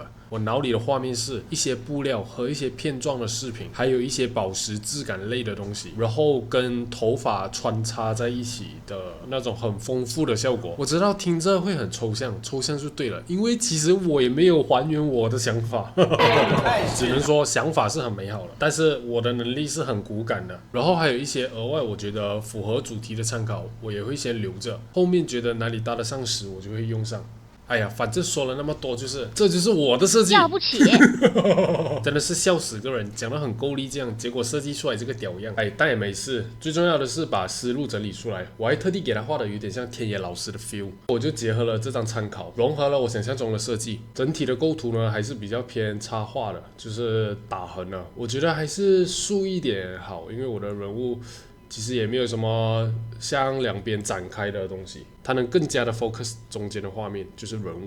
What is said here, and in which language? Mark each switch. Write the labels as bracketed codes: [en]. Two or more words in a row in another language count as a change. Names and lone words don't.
[zh] 我腦裡的畫面是一些布料和一些片狀的飾品，還有一些寶石質感類的東西，然後跟頭髮穿插在一起的那種很豐富的效果。我知道聽着會很抽象，抽象就对了，因為其實我也沒有還原我的想法，只能說想法是很美好的，但是我的能力是很骨感的。然後還有一些額外我覺得符合主題的參考，我也會先留着，後面覺得哪裡搭得上時，我就會用上。哎呀，反正說了那麼多，這就是我的設計，了不起，真的是笑死個人，講得很夠力這樣，結果設計出來這個屌樣。哎，但也沒事，最重要的是把思路整理出來，我還特地給他畫的有點像天野老師的 feel， 我就結合了這張參考，融合了我想象中的設計，整體的構圖呢還是比較偏插畫的，就是打橫了，我覺得還是素一點好，因為我的人物其實也沒有什麼向兩邊展開的東西，它能更加的 focus 中間的畫面，就是人物。